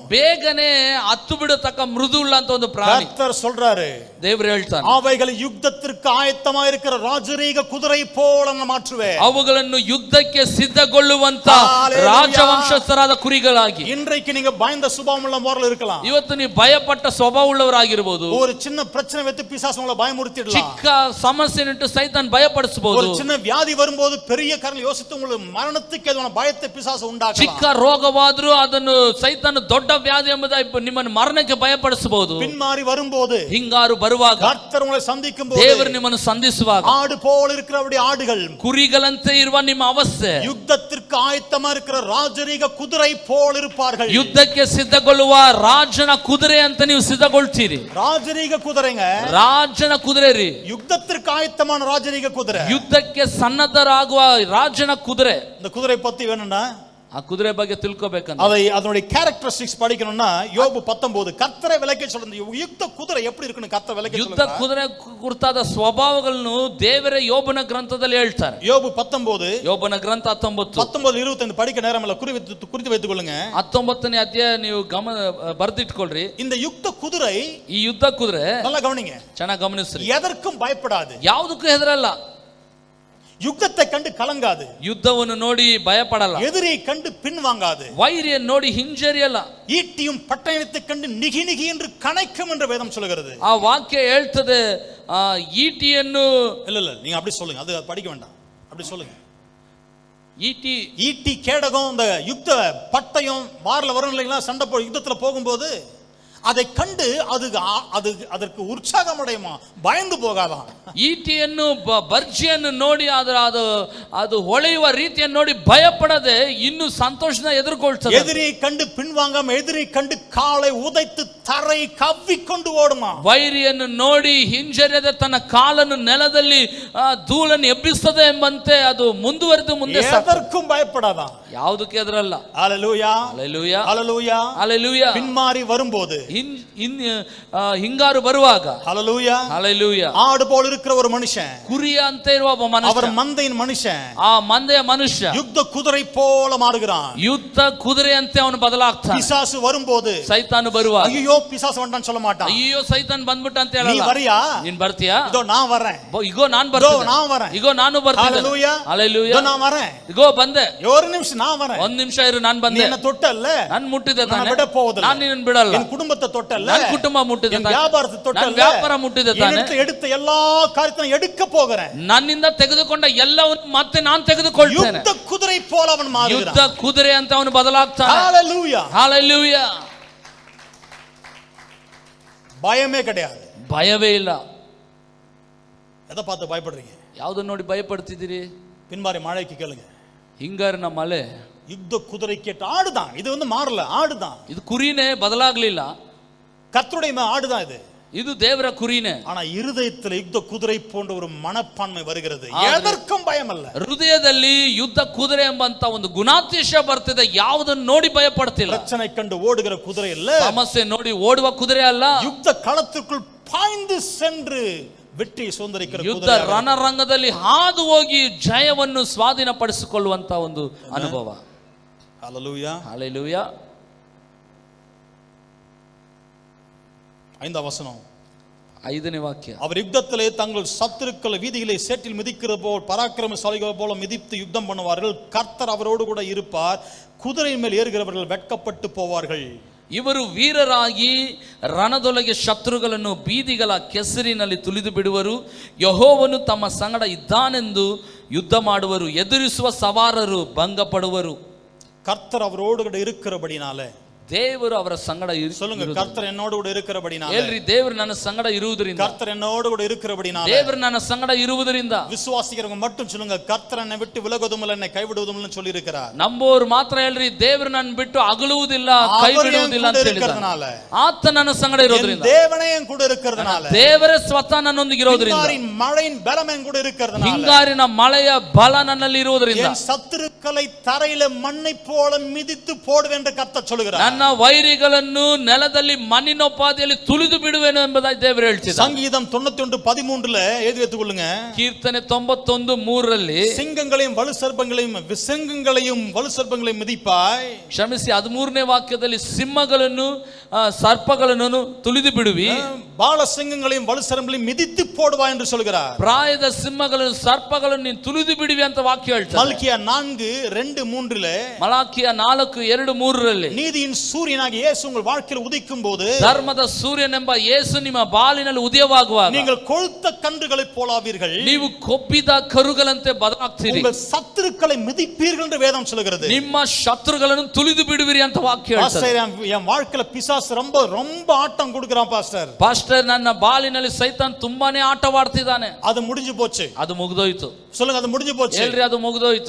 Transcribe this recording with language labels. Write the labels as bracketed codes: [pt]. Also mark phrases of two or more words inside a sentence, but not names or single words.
[kn] ಬೇಗನೆ ಹತ್ತು ಬಿಡತಕ್ಕ ಮೃದುಳ್ಳ ಅಂತ ಒಂದು ಪ್ರಾಣಿ. [ta] கர்த்தர் சொல்றாரு, [kn] ದೇವರು ಹೇಳ್ತಾನೆ, [ta] அவைகளை யுத்தத்திற்கு ஆயத்தமா இருக்கிற ராஜரீக குதிரை போல நான் மாற்றுவேன். [kn] ಅವುಗಳನ್ನು ಯುದ್ಧಕ್ಕೆ ಸಿದ್ಧಗೊಳ್ಳುವಂತ ರಾಜವಂಶಸ್ಥರಾದ ಕುರಿಗಳಾಗಿ. [ta] இன்றைக்கு நீங்க பயந்த சுபாவம் உள்ள மோரல் இருக்கலாம், [kn] ಇವತ್ತು ನೀವು ಭಯಪಟ್ಟ ಸ್ವಭಾವ ಉಳ್ಳವರಾಗಿರಬಹುದು. [ta] ஒரு சின்ன பிரச்சனை வைத்து பிசாசு உங்களை பயமுறுத்திடலாம், [kn] ಚಿಕ್ಕ ಸಮಸ್ಯೆನಿಟ್ಟು ಸೈತಾನ್ ಭಯಪಡಿಸಬಹುದು. [ta] ஒரு சின்ன வியாதி வரும்போது பெரிய காரணம் யோசித்து உங்களுக்கு மரணத்துக்கு எதுவான பயத்தை பிசாசு உண்டாக்கலாம். [kn] ಚಿಕ್ಕ ರೋಗವಾದರೂ ಅದನ್ನು ಸೈತಾನ್ ದೊಡ್ಡ ವ್ಯಾಧಿ ಎಂಬುದಾಗಿ ನಿಮ್ಮನ್ನು ಮರಣಕ್ಕೆ ಭಯಪಡಿಸಬಹುದು. [ta] பின்மாறி வரும்போது, [kn] ಹಿಂಗಾರು ಬರುವಾಗ, [ta] கர்த்தர் உங்களை சந்திக்கும் போது, [kn] ದೇವರು ನಿಮ್ಮನ್ನು ಸಂಧಿಸುವಾಗ, [ta] ஆடு போல இருக்கிறவருடைய ஆடுகள், [kn] ಕುರಿಗಳಂತೆ ಇರುವ ನಿಮ್ಮ ಅವಸ್ಥೆ, [ta] யுத்தத்திற்கு ஆயத்தமா இருக்கிற ராஜரீக குதிரை போல இருப்பார்கள். [kn] ಯುದ್ಧಕ್ಕೆ ಸಿದ್ಧಗೊಳ್ಳುವ ರಾಜನ ಕುದುರೆ ಅಂತ ನೀವು ಸಿದ್ಧಗೊಳ್ತೀರಿ. [ta] ராஜரீக குதிரைங்க, [kn] ರಾಜನ ಕುದುರೆ ರೀ, [ta] யுத்தத்திற்கு ஆயத்தமான ராஜரீக குதிரை. [kn] ಯುದ್ಧಕ್ಕೆ ಸನ್ನದ್ಧರಾಗುವ ರಾಜನ ಕುದುರೆ. [ta] இந்த குதிரை பத்தி வேணும்னா [kn] ಆ ಕುದುರೆ ಬಗ್ಗೆ ತಿಳ್ಕೋಬೇಕಂತ [ta] அதை அதனுடைய கேரக்டரிஸ்டிக்ஸ் படிக்கணும்னா யோபு 19 கர்த்தரை விளக்கி சொல்றது. யுத்த குதிரை எப்படி இருக்குன்னு கர்த்தர் விளக்கி [kn] ಯುದ್ಧ ಕುದುರೆ ಕುರಿತಾದ ಸ್ವಭಾವಗಳನ್ನು ದೇವರೇ ಯೋಬನ ಗ್ರಂಥದಲ್ಲಿ ಹೇಳ್ತಾರೆ. [ta] யோபு 19 [kn] ಯೋಬನ ಗ್ರಂಥ [ta] 19:25 படிக்க நேரம் இல்ல, குறித்து வைத்துக் கொள்ளுங்க. [kn] 19ನೇ ಅಧ್ಯಾಯ ನೀವು ಬರೆದಿಟ್ಕೊಳ್ರಿ. [ta] இந்த யுத்த குதிரை, [kn] ಈ ಯುದ್ಧ ಕುದುರೆ [ta] நல்லா கவனிங்க, [kn] ಚೆನ್ನಾಗಿ ಗಮನಿಸ್ರಿ, [ta] எதற்கும் பயப்படாது, [kn] ಯಾವುದಕ್ಕೂ ಹೆದರಲ್ಲ, [ta] யுத்தத்தை கண்டு கலங்காது, [kn] ಯುದ್ಧವನ್ನು ನೋಡಿ ಭಯಪಡಲ್ಲ, [ta] எதிரியை கண்டு பின்வாங்காது, [kn] ವೈರಿಯನ್ನು ನೋಡಿ ಹಿಂಜರಿಯಲ್ಲ, [ta] ஈட்டியும் பட்டயத்தை கண்டு நிகி நிகி என்று கணைக்கும் என்று வேதம் சொல்கிறது. [kn] ಆ ವಾಕ್ಯ ಹೇಳ್ತದೆ ಈಟಿಯನ್ನು. [ta] இல்ல நீங்க அப்படி சொல்லுங்க, அது படிக்க வேண்டாம், அப்படி சொல்லுங்க. ஈட்டி கேடகம், இந்த யுத்த பட்டயம் வாரில் வரும் இல்லைங்களா, சண்டை யுத்தத்துல போகும்போது அதை கண்டு அதற்கு உற்சாகம் அடையுமா, பயந்து போகாதான். [kn] ಈಟಿಯನ್ನು ಬರ್ಜಿಯನ್ನು ನೋಡಿ ಅದು ಹೊಳೆಯುವ ರೀತಿಯನ್ನು ನೋಡಿ ಭಯಪಡದೆ ಇನ್ನು ಸಂತೋಷದಿಂದ ಎದುರುಗೊಳ್ತದೆ. [ta] எதிரியை கண்டு பின்வாங்காம, எதிரியை கண்டு காலை உதைத்து தரை கவ்விக்கொண்டு ஓடுமா. [kn] ವೈರಿಯನ್ನು ನೋಡಿ ಹಿಂಜರಿಯದೆ ತನ್ನ ಕಾಲನ್ನು ನೆಲದಲ್ಲಿ ಧೂಳನ್ನು ಎಬ್ಬಿಸ್ತದೆ ಎಂಬಂತೆ ಅದು ಮುಂದುವರೆದು ಮುಂದೆ [ta] எதற்கும் பயப்படாதான், [kn] ಯಾವುದಕ್ಕೆ ಎದುರಲ್ಲ. [ta] ஹல்லேலூயா, [kn] ಹಲ್ಲೆಲೂಯಾ, [ta] ஹல்லேலூயா, [kn] ಹಲ್ಲೆಲೂಯಾ. [ta] பின்மாறி வரும்போது, [kn] ಹಿಂಗಾರು ಬರುವಾಗ, [ta] ஹல்லேலூயா, [kn] ಹಲ್ಲೆಲೂಯಾ. [ta] ஆடு போல இருக்கிற ஒரு மனுஷன், [kn] ಕುರಿಯ ಅಂತ ಇರುವ ಒಬ್ಬ ಮನುಷ್ಯ, [ta] அவர் மந்தையின் மனுஷன், [kn] ಆ ಮಂದೆಯ ಮನುಷ್ಯ [ta] யுத்த குதிரை போல மாறுகிறான். [kn] ಯುದ್ಧ ಕುದುರೆಯಂತೆ ಅವನು ಬದಲಾಗ್ತಾನೆ. [ta] பிசாசு வரும்போது, [kn] ಸೈತಾನು ಬರುವಾಗ, [ta] ஐயோ பிசாசு வந்தான்னு சொல்ல மாட்டான், [kn] ಅಯ್ಯೋ ಸೈತಾನ್ ಬಂದ್ಬಿಟ್ಟ ಅಂತ [ta] நீ [kn] ಹೇಳಲ್ಲ. [ta] வரியா, [kn] ನೀನ್ ಬರ್ತೀಯಾ, [ta] இதோ நான் வரேன், [kn] ಇಗೋ ನಾನ್ ಬರ್ತೀನಿ, [ta] நான் வரேன், [kn] ಇಗೋ ನಾನು ಬರ್ತೀನಿ, [ta] ஹல்லேலூயா, [kn] ಹಲ್ಲೆಲೂಯಾ, [ta] இதோ நான் வரேன், [kn] ಇಗೋ ಬಂದೆ, [ta] ஒரு நிமிஷம் நான் வரேன், [kn] ಒಂದ್ ನಿಮಿಷ ಇರು, ನಾನ್ [ta] நீ [kn] ಬಂದೆ, [ta] என்ன தொட்டல்ல, [kn] ನಾನ್ ಮುಟ್ಟಿದೆ [ta] நான் [kn] ತಾನೆ, [ta] விட போவதில்லை, [kn] ನಾನ್ ನಿನ್ನ ಬಿಡಲ್ಲ, [ta] என் குடும்பத்தை தொட்டல்ல, [kn] ನನ್ ಕುಟುಂಬ ಮುಟ್ಟಿದೆ [ta] என் [kn] ತಾನೆ, [ta] வியாபாரத்தை [kn] ನಾನ್ [ta] தொட்டல்ல, [kn] ವ್ಯಾಪಾರ ಮುಟ್ಟಿದೆ ತಾನೆ, [ta] எடுத்த எல்லா காரியத்தையும் எடுக்க போகிறேன். [kn] ನನ್ನಿಂದ ತೆಗೆದುಕೊಂಡ ಎಲ್ಲವನ್ನು ಮತ್ತೆ ನಾನು ತೆಗೆದುಕೊಳ್ತೇನೆ. [ta] யுத்த குதிரை போல அவன் மாறுகிறான். [kn] ಯುದ್ಧ ಕುದುರೆ ಅಂತ ಅವನು ಬದಲಾಗ್ತಾನೆ. [ta] ஹல்லேலூயா, [kn] ಹಲ್ಲೆಲೂಯಾ. [ta] பயமே கிடையாது, [kn] ಭಯವೇ ಇಲ್ಲ. [ta] எதை பார்த்து பயப்படுறீங்க? [kn] ಯಾವ್ದನ್ನ ನೋಡಿ ಭಯಪಡ್ತಿದ್ದೀರಿ? [ta] பின்மாறி மழைக்கு கேளுங்க, [kn] ಹಿಂಗಾರಿನ ಮಳೆ. [ta] யுத்த குதிரை கேட்ட ஆடுதான் இது, மாறல, ஆடுதான் [kn] ಇದು ಕುರಿನೇ, ಬದಲಾಗ್ಲಿಲ್ಲ. [ta] கர்த்தருடைய ஆடுதான் இது, [kn] ಇದು ದೇವರ ಕುರಿನೇ. [ta] ஆனா இருதயத்தில் யுத்த குதிரை போன்ற ஒரு மனப்பான்மை வருகிறது, எதற்கும் பயம் அல்ல. [kn] ಹೃದಯದಲ್ಲಿ ಯುದ್ಧ ಕುದುರೆ ಎಂಬಂತ ಒಂದು ಗುಣಾತಿಶ ಬರ್ತಿದೆ, ಯಾವುದನ್ನು ನೋಡಿ ಭಯಪಡ್ತಿಲ್ಲ. [ta] பிரச்சனை கண்டு ஓடுகிற குதிரை இல்ல, [kn] ಸಮಸ್ಯೆ ನೋಡಿ ಓಡುವ ಕುದುರೆ ಅಲ್ಲ, [ta] யுத்த களத்திற்குள் பாய்ந்து சென்று வெற்றியை சுதந்திரிக்கிற [kn] ಯುದ್ಧ ರಣರಂಗದಲ್ಲಿ ಹಾದು ಹೋಗಿ ಜಯವನ್ನು ಸ್ವಾಧೀನಪಡಿಸಿಕೊಳ್ಳುವಂತ ಒಂದು ಅನುಭವ. [ta] ஹல்லேலூயா, [kn] ಹಲ್ಲೆಲೂಯಾ. [ta] 5வது வசனம், [kn] 5ನೇ ವಾಕ್ಯ. [ta] அவர் யுத்தத்திலே தங்கள் சத்துருக்களை வீதியிலே சேற்றில் மிதிக்கிற போல் பராக்கிரமசாலிகள் போல மிதித்து யுத்தம் பண்ணுவார்கள். கர்த்தர் அவரோடு கூட இருப்பார், குதிரை மேல் ஏறுகிறவர்கள் வெட்கப்பட்டு போவார்கள். [kn] ಇವರು ವೀರರಾಗಿ ರಣದೊಳಗೆ ಶತ್ರುಗಳನ್ನು ಬೀದಿಗಳ ಕೆಸರಿನಲ್ಲಿ ತುಳಿದು ಬಿಡುವರು. ಯೆಹೋವನು ತಮ್ಮ ಸಂಗಡ ಇದ್ದಾನೆಂದು ಯುದ್ಧ ಮಾಡುವರು. ಎದುರಿಸುವ ಸವಾರರು ಭಂಗಪಡುವರು. [ta] கர்த்தர் அவரோடு கூட இருக்கிறபடினாலே, [kn] ದೇವರು ಅವರ ಸಂಗಡ [ta] சொல்லுங்க, கர்த்தர் என்னோடு கூட இருக்கிறபடினாலே. [kn] ಹೇಳ್ರಿ, ದೇವರು ನನ್ನ ಸಂಗಡ ಇರುವುದರಿಂದ. [ta] கர்த்தர் என்னோடு கூட இருக்கிறபடினாலே. [kn] ದೇವರು ನನ್ನ ಸಂಗಡ ಇರುವುದರಿಂದ. [ta] விசுவாசிக்கிறவங்க மட்டும் சொல்லுங்க, கர்த்தர் என்னை விட்டு விலகுவதும் இல்லை, என்னை கைவிடுவதும் இல்லை சொல்லி இருக்கிறார். [kn] ನಂಬೋರು ಮಾತ್ರ ಹೇಳ್ರಿ, ದೇವರು ನನ್ನ ಬಿಟ್ಟು ಅಗಲುವುದಿಲ್ಲ, ಕೈ ಬಿಡುವುದಿಲ್ಲ ಅಂತ ಹೇಳಿದ್ದಾರೆ. ಆತ ನನ್ನ ಸಂಗಡ ಇರೋದ್ರಿಂದ, [ta] தேவனே என் கூட இருக்கிறதுனால, [kn] ದೇವರೇ ಸ್ವತಃ ನನ್ನೊಂದಿಗೆ ಇರೋದ್ರಿಂದ, [ta] மழையின் பலம் என் கூட இருக்கிறதுனால, [kn] ಹಿಂಗಾರಿನ ಮಳೆಯ ಬಲ ನನ್ನಲ್ಲಿ ಇರುವುದರಿಂದ, [ta] என் சத்துருக்களை தரையில மண்ணை போல மிதித்து போடுவேன் என்று கர்த்தர் சொல்கிறார். [kn] ನನ್ನ ವೈರಿಗಳನ್ನು ನೆಲದಲ್ಲಿ ಮಣ್ಣಿನೋಪಾದಿಯಲ್ಲಿ ತುಳಿದು ಬಿಡುವೆನು ಎಂಬುದಾಗಿ ದೇವರು ಹೇಳ್ತಿದ್ದಾರೆ. [ta] சங்கீதம் 91:13 எழுதி வைத்துக் கொள்ளுங்க. [kn] ಕೀರ್ತನೆ 91:3 [ta] சிங்கங்களையும் வலு சர்ப்பங்களையும் விசங்கங்களையும் வலு சர்ப்பங்களையும் மிதிப்பாய். [kn] ಕ್ಷಮಿಸಿ 13ನೇ ವಾಕ್ಯದಲ್ಲಿ ಸಿಂಹಗಳನ್ನು ಸರ್ಪಗಳನ್ನು ತುಳಿದು ಬಿಡುವಿ, [ta] பால சிங்கங்களையும் வலு சர்ப்பங்களையும் மிதித்து போடுவாய் என்று சொல்கிறார். [kn] ಪ್ರಾಯದ ಸಿಂಹಗಳನ್ನು ಸರ್ಪಗಳನ್ನು ನೀನು ತುಳಿದು ಬಿಡುವಿ ಅಂತ ವಾಕ್ಯ ಹೇಳ್ತಾರೆ. [ta] மல்கியா 4:2-3 [kn] ಮಲಾಕಿಯ 4:2-3 [ta] நீதியின் சூரியனாகிய இயேசு உங்கள் வாழ்க்கையில் உதிக்கும் போது, [kn] ಧರ್ಮದ ಸೂರ್ಯನೆಂಬ ಯೇಸು ನಿಮ್ಮ ಬಾಳಿನಲ್ಲಿ ಉದಯವಾಗುವಾಗ [ta] நீங்கள் கொழுத்த கன்றுகளைப் போலாவீர்கள், [kn] ನೀವು ಕೊಬ್ಬಿದ ಕರುಗಳಂತೆ ಬದಲಾಗ್ತೀರಿ, [ta] உங்கள் சத்துருக்களை மிதிப்பீர்கள் என்று வேதம் சொல்கிறது. [kn] ನಿಮ್ಮ ಶತ್ರುಗಳನ್ನು ತುಳಿದು ಬಿಡುವಿರಿ ಅಂತ ವಾಕ್ಯ ಹೇಳ್ತಾರೆ. [ta] என் வாழ்க்கையில பிசாசு ரொம்ப ரொம்ப ஆட்டம் கொடுக்கிறான் பாஸ்டர். [kn] ಪಾಸ್ಟರ್, ನನ್ನ ಬಾಳಿನಲ್ಲಿ ಸೈತಾನ್ ತುಂಬಾನೇ ಆಟವಾಡ್ತಿದ್ದಾನೆ. [ta] அது முடிஞ்சு போச்சு. [kn] ಅದು ಮುಗಿದೋಯ್ತು. [ta] சொல்லுங்க, அது முடிஞ்சு போச்சு. [kn] ಹೇಳ್ರಿ, ಅದು ಮುಗಿದೋಯ್ತು.